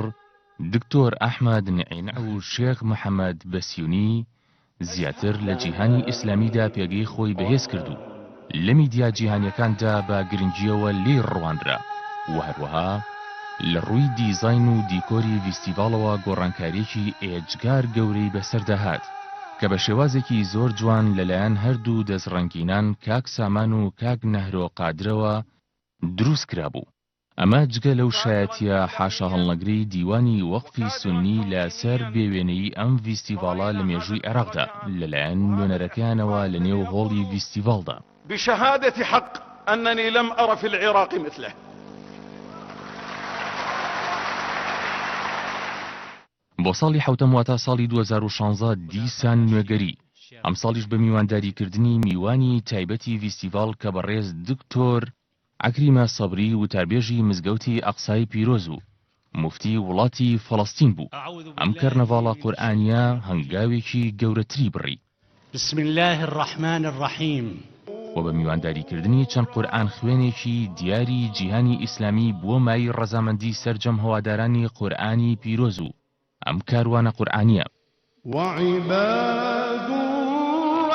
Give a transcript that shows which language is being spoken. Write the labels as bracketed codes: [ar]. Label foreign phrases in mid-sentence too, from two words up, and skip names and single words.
[ckb] دکتۆر ئەحمەد نعینە و شێخ محەممەد بەسیونی زیاتر لە جیهانی ئیسلامیدا پێگەی خۆی بەهێز کردو لە میدیا جیهانیەکاندا بە گرنگیەوە لێ ڕوانرا و هەروەها لە ڕووی دیزاین و دیکۆری ڤیستیڤاڵەوە گۆڕانکاریەکی ئێجگار گەورەی بەسەردەهات کە بە شێوازێکی زۆر جوان لەلایەن هەردوو دەستڕەنگینان کاک سامان و کاک نەهرۆ قادرەوە دروست کرابوو. ئەمە جگە لەو شایەتیە حاشا هەڵنەگری دیوانی وەقفی سونی لەسەر بێوێنەی ئەم ڤیستیڤاڵە لە مێژووی عێراقدا لەلایەن نوێنەرەکانەوە لە نێو هۆڵی ڤیستیڤاڵدا. [ar] بشهادة حق أنني لم أر في العراق مثله. [ckb] بۆ ساڵی حوتەم واتە ساڵی 2016 دیسان نوێگەری ئەم ساڵیش بە میوانداریکردنی میوانی تایبەتی ڤیستیڤاڵ کە بەڕێز دکتۆر عەکریمە سەبری وتاربێژی مزگەوتی ئەقسای پیرۆز و مفتی وڵاتی فەڵەستین بوو. ئەم کەرنەڤاڵە قورئانیە هەنگاوێکی گەورەتری بڕی. [ar] بسم الله الرحمن الرحیم. [ckb] و بە میوانداریکردنی چەند قورئان خوێنێکی دیاری جیهانی ئیسلامی بووە مای ڕەزامەندی سەرجەم هەوادارانی قورئانی پیرۆز و ئەم کاروانە قورئانیە. [ar] وعباد